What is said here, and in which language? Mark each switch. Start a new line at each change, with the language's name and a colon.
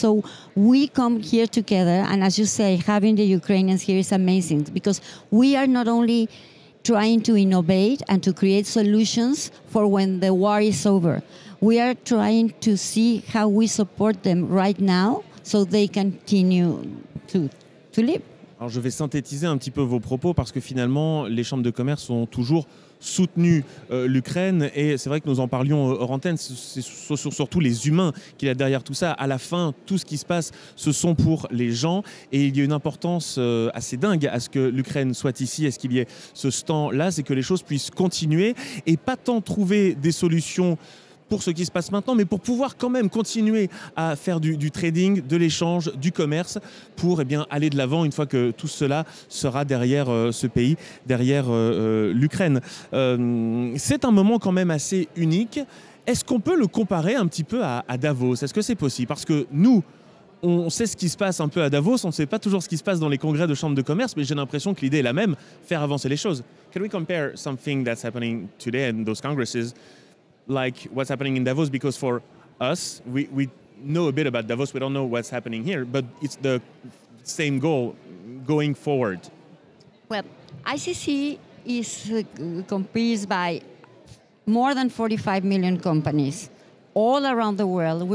English: So we come here together, and as you say, having the Ukrainians here is amazing, because we are not only trying to innovate and to create solutions for when the war is over. We are trying to see how we support them right now so they continue to live.
French: Alors je vais synthétiser un petit peu vos propos, parce que finalement, les chambres de commerce ont toujours soutenu l'Ukraine, et c'est vrai que nous en parlions hors antenne, c'est surtout les humains qu'il y a derrière tout ça. À la fin, tout ce qui se passe, ce sont pour les gens, et il y a une importance assez dingue à ce que l'Ukraine soit ici, à ce qu'il y ait ce stand-là, c'est que les choses puissent continuer, et pas tant trouver des solutions pour ce qui se passe maintenant, mais pour pouvoir quand même continuer à faire du trading, de l'échange, du commerce, pour aller de l'avant une fois que tout cela sera derrière ce pays, derrière l'Ukraine. C'est un moment quand même assez unique. Est-ce qu'on peut le comparer un petit peu à Davos? Est-ce que c'est possible? Parce que nous, on sait ce qui se passe un peu à Davos, on ne sait pas toujours ce qui se passe dans les congrès de chambres de commerce, mais j'ai l'impression que l'idée est la même, faire avancer les choses.
English: Can we compare something that's happening today in those congresses like what's happening in Davos? Because for us, we know a bit about Davos, we don't know what's happening here, but it's the same goal going forward. Well, ICC is comprised by more than 45 million companies all around the world.